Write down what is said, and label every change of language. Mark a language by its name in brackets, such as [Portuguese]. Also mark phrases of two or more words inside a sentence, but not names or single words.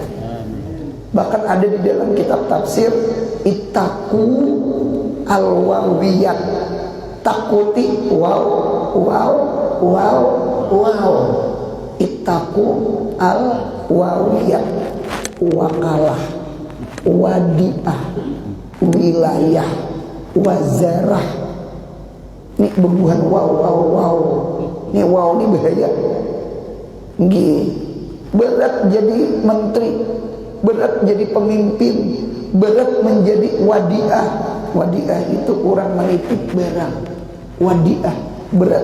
[Indonesian] Bahkan ada di dalam kitab tafsir, [Arabic] اتقوا الواويات, [Indonesian] takuti wow, [Arabic] اتقوا الواويات, [Indonesian] wakalah, wadiah, wilayah, wazarah. Ini bebuhan wow. Ini wow ini bahaya. Berat jadi menteri, berat jadi pemimpin, berat menjadi wadiah. Wadiah itu orang menitip barang. Wadiah berat.